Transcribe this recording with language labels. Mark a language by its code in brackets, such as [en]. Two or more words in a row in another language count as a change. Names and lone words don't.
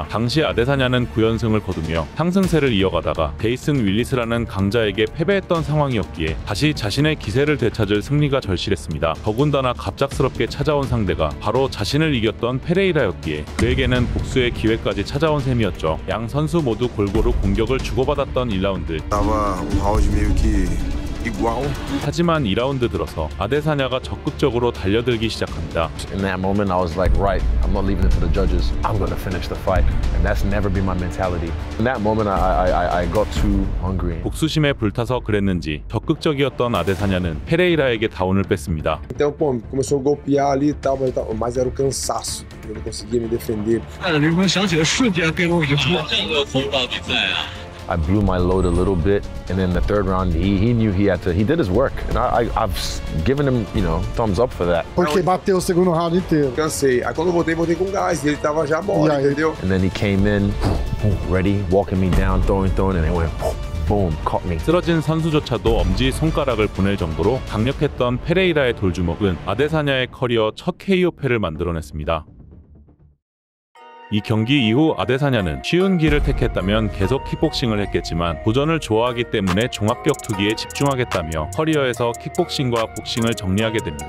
[ko] 당시 아데사냐는 9연승을 거두며 상승세를 이어가다가 데이슨 윌리스라는 강자에게 패배했던 상황이었기에 다시 자신의 기세를 되찾을 승리가 절실했습니다. 더군다나 갑작스럽게 찾아온 상대가 바로 자신을 이겼던 페레이라였기에 그에게는 복수의 기회까지 찾아온 셈이었죠. 양 선수 모두 골고루 공격을 주고받았던 1라운드. [pt] Tava um round meio que igual. [ko] 하지만 2라운드 들어서 아데사냐가 적극적으로 달려들기 시작합니다. [en] In that moment, I was like, right, I'm not leaving it to the judges. I'm going to finish the fight. And that's never been my mentality. In that moment, I got too hungry. [ko] 복수심에 불타서 그랬는지 적극적이었던 아데사냐는 페레이라에게 다운을 뺐습니다. [pt] Então, pô, começou a golpear ali e tal, mas era o cansaço. Eu não conseguia me defender. [en] I blew my load a little bit, and then the third round, he knew he did his work, and I've given him, thumbs up for that. [pt] Porque bateu o segundo round inteiro. Cansei. Aí quando eu voltei com gás. Ele tava já mole, entendeu? [en] And then he came in, ready, walking me down, throwing, and it went boom, caught me. [ko] 쓰러진 선수조차도 엄지 손가락을 보낼 정도로 강력했던 페레이라의 돌주먹은 아데사냐의 커리어 첫 KO패를 만들어냈습니다. 이 경기 이후 아데사냐는 쉬운 길을 택했다면 계속 킥복싱을 했겠지만 도전을 좋아하기 때문에 종합격투기에 집중하겠다며 커리어에서 킥복싱과 복싱을 정리하게 됩니다.